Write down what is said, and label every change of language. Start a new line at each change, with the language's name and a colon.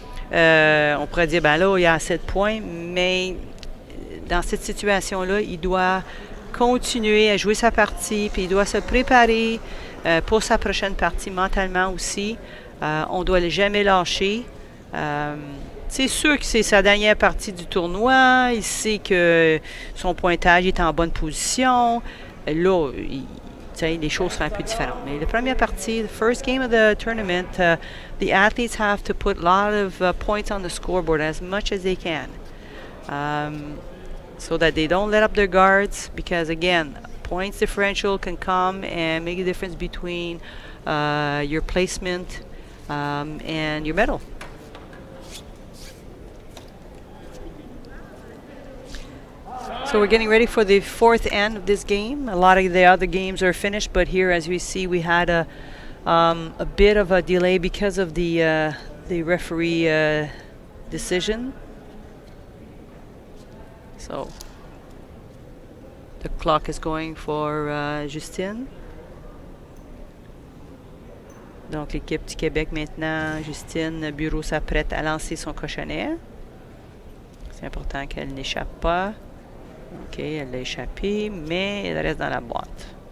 French: On pourrait dire, ben là, il y a assez de points, mais dans cette situation-là, il doit continuer à jouer sa partie, puis il doit se préparer pour sa prochaine partie mentalement aussi. On ne doit jamais lâcher. C'est sûr que c'est sa dernière partie du tournoi. Il sait que son pointage est en bonne position. Là, les choses seront un peu différentes. Mais la première partie,
English: the first game of the tournament, the athletes have to put a lot of points on the scoreboard as much as they can. So that they don't let up their guards because, again, points differential can come and make a difference between your placement and your medal. So we're getting ready for the 4th end of this game. A lot of the other games are finished, but here, as we see, we had a bit of a delay because of the referee decision. So the clock is going for Justine.
French: Donc l'équipe du Québec maintenant, Justine Bureau s'apprête à lancer son cochonnet. C'est important qu'elle n'échappe pas. OK, elle l'a échappé, mais elle reste dans la boîte.